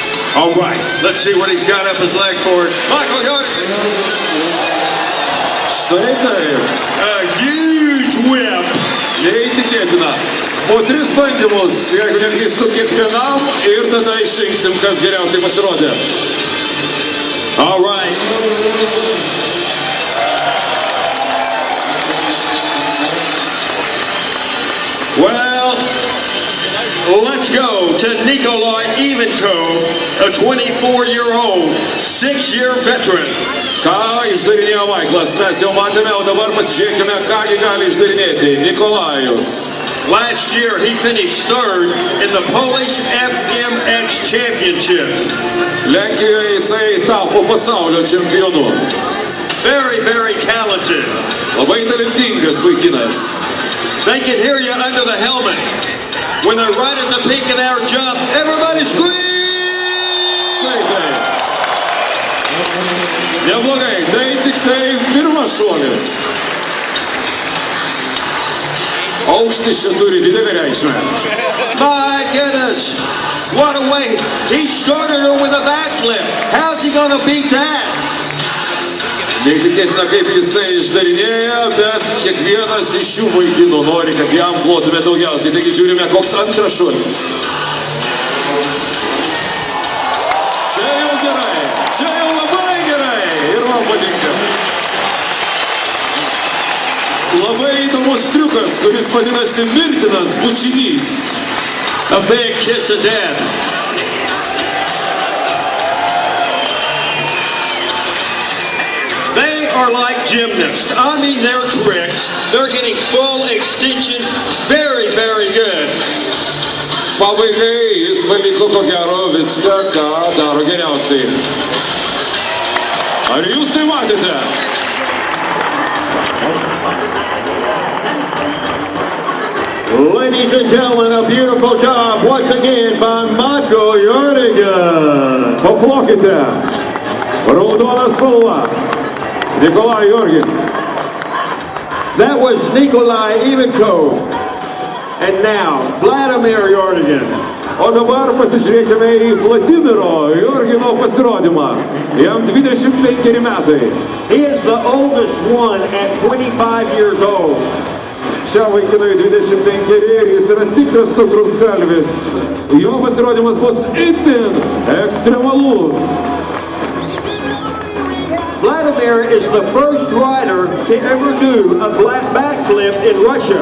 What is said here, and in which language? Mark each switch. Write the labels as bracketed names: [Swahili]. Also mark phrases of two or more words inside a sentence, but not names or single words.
[English] All right, let's see what he's got up his leg for it. Michael Jordan. [Lithuanian] Štai taip. [English] A huge whip. [Lithuanian] Neįtikėtina. Po 3 bandymus, jeigu neklystu, kiekvienam ir tada išrinksim, kas geriausiai pasirodė. [English] All right. Well, let's go to Nikolai Ivanko, a 24-year-old, 6-year veteran. [Lithuanian] Ką išdarinėjo Maiklas, mes jau matėme, o dabar pasižiūrėkime, kągi gali išdarinėti Nikolajus. [English] Last year, he finished 3rd in the Polish FMX Championship. [Lithuanian] Lenkijoje jisai tapo pasaulio čempionu. [English] Very, very talented. [Lithuanian] Labai talentingas vaikinas. [English] They can hear you under the helmet. When they're right at the peak of their jump, everybody screams! [Lithuanian] Štai taip. Neblogai, tai tik tai pirmas šuolis. Aukštis čia turi didelį reikšmę. [English] My goodness, what a way. He started her with a backflip. How's he going to beat that? [Lithuanian] Neįtikėtina, kaip jis tai išdarinėja, bet kiekvienas iš šių vaikinų nori, kad jam plotume daugiausiai. Taigi žiūrime, koks antras šuolis. Čia jau gerai, čia jau labai gerai ir man patinka. Labai įdomus triukas, kuris vadinasi mirtinas bučinys. [English] A big kiss of death. They are like gymnasts. I mean, their tricks, they're getting full extension. Very, very good. [Lithuanian] Pabaigai jis paliko ko gero viską, ką daro geriausiai. Ar jūs tai matėte? [English] Ladies and gentlemen, a beautiful job once again by Michael Jordan. [Lithuanian] Paplokite. Raudona spalva. [English] Nikolai Jorgin. That was Nikolai Ivanko. And now, Vladimir Jordan. [Lithuanian] O dabar pasižiūrėkime į Vladimiro Jorgino pasirodymą. Jam 25 metai. [English] He is the oldest one at 25 years old. [Lithuanian] Šiam vaikinui 25 ir jis yra tikras nutrūktgalvis. Jo pasirodymas bus itin ekstremalus. [English] Vladimir is the first rider to ever do a black backflip in Russia.